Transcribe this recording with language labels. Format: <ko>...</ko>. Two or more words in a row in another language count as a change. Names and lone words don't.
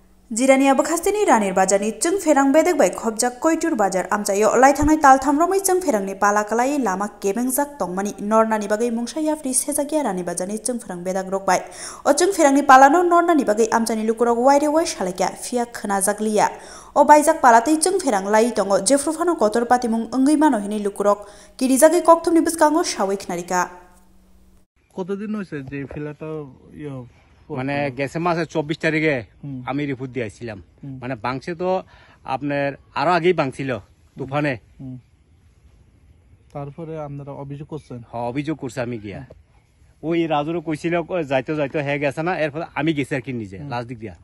<trp>जिरानिया बखास्तेनि रानिर बाजारनि जों फेरां बेदेक बाय खबजाक कयटुर बाजार आमचायो अलाय थांनाय ताल थामरमै जों फेरांनि पालाकालाय लामा केबेंजाक तंमानि नरनानि बागै मुंसाय याफ्रि सेजागिया रानि बाजारनि जों फेरां बेदाक रकबाय अ जों फेरांनि पालानो नरनानि बागै आमचानि लुकुरक वाइरे वाइ सालायकिया फिया खोनाजागलिया अ बायजाक पालातै जों फेरां लाई दङ जेफ्रुफानो कतर पातिमुं ओंगै मानो हिनि लुकुरक किरिजागै कक्तमनि बिस्कांगो सावै खनारिका</trp> <bn>কতদিন হয়েছে যে ফেলাটা মানে গেছে মাসে 24 তারিখে আমি রিপোর্ট দিয়েছিলাম মানে বাংছে তো আপনার আরো আগেই বাংছিল তুফানে তারপরে আপনারা অভিযোগ করছেন হ্যাঁ অভিযোগ করছে আমি গিয়া ওই রাজুরও কইছিল যাইতে যাইতে হয়ে গেছে না এরপর আমি গেছি আর কি নিজে লাস্ট দিক দিয়া</bn>